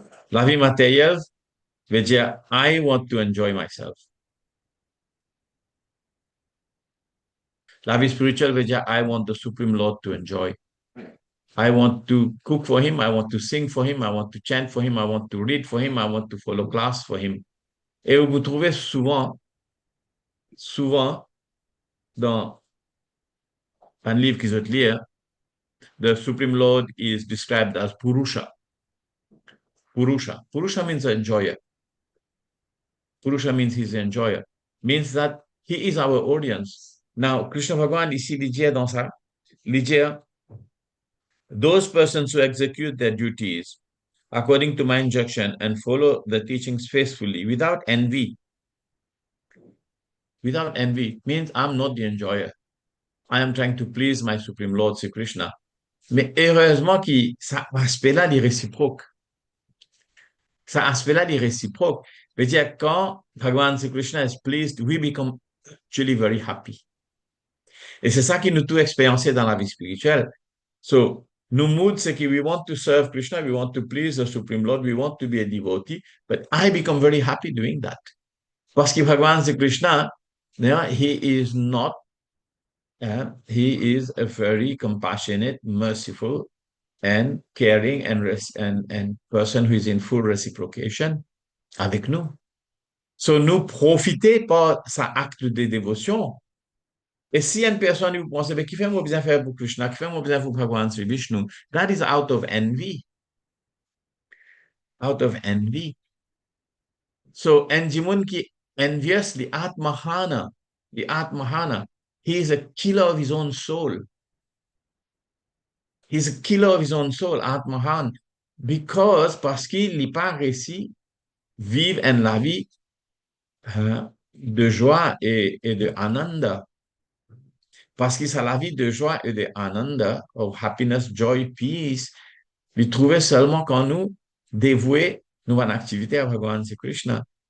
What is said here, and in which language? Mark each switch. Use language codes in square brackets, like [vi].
[fr] La vie matérielle veut dire, [en] I want to enjoy myself. [fr] La vie spirituelle veut dire, [en] I want the Supreme Lord to enjoy. I want to cook for him, I want to sing for him, I want to chant for him, I want to read for him, I want to follow class for him. [fr] Et vous trouvez souvent, dans un livre qu'ils ont lire, [en] the Supreme Lord is described as Purusha. Purusha. Purusha means enjoyer. Purusha means he's an enjoyer. Means that he is our audience. Now, Krishna Bhagavan [fr] ici dit dans ça, il dit, [en] those persons who execute their duties according to my injunction and follow the teachings faithfully without envy means I'm not the enjoyer. I am trying to please my Supreme Lord, Sri Krishna. [fr] Mais heureusement que ça aspect-là est réciproque. Ça aspect-là est réciproque. Veut dire, quand [en] Bhagavan Sri Krishna is pleased, we become actually very happy. [fr] Et c'est ça qui nous tout expériencer dans la vie spirituelle. [en] So, [fr] nos moods, c'est que [en] we want to serve Krishna, we want to please the Supreme Lord, we want to be a devotee, but I become very happy doing that. [fr] Parce que [en] Bhagavan Sri Krishna, he is not, he is a very compassionate, merciful, and caring and person who is in full reciprocation [fr] avec nous. So, nous profiter par sa acte de dévotion. Et si une personne vous pense, qui fait moi besoin faire pour Krishna, qui fait moi besoin pour Bhagavan Sri Vishnu, [en] that is out of envy. Out of envy. So, and Jimun ki envious the Atmahana, he is a killer of his own soul. He's a killer of his own soul, Atmahan, [fr] parce qu'il n'est pas réussi vivre en la vie de joie et de ananda. Parce que c'est la vie de joie et de ananda, [en] of happiness, joy, peace, [fr] il trouvait seulement quand nous dévouer nos activités à Bhagavan Sri Krishna.